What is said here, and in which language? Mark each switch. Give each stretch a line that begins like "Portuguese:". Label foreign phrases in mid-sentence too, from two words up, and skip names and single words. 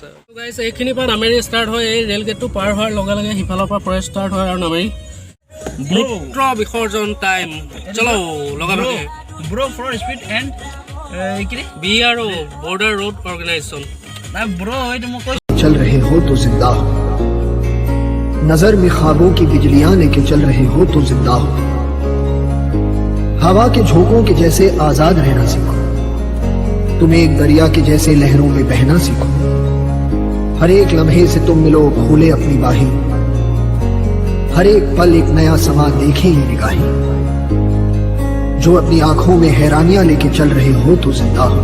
Assamese: গাইছ, এইখিনিৰ পৰা নামেৰি ষ্টাৰ্ট হয়। এই ৰেল গেটটো পাৰ হোৱাৰ লগে লগে সিফালৰ পৰা ফৰেষ্ট ষ্টাৰ্ট হয় আৰু নামেৰি মূত্ৰ বিসৰ্জন টাইম।
Hindi: चलो लगा भागे
English: Bro for speed and BRO Border Road Organisation.
Assamese: নাই ব্ৰ, এইটো মই কৈছোঁ।
Hindi: चल रहे हो तो जिंदा हो, नजर में ख्वाबों की बिजलियां लेके चल रहे हो तो जिंदा हो, हवा के झोंकों के जैसे आजाद रहना सीखो, तुम एक दरिया के जैसे लहरों में बहना सीखो, हर एक लम्हे से तुम मिलो खोले अपनी बाहें, हर एक पल एक नया समा देखें ये निगाहें, जो अपनी आंखों में हैरानियां लेके चल रहे हो तो जिंदा हो।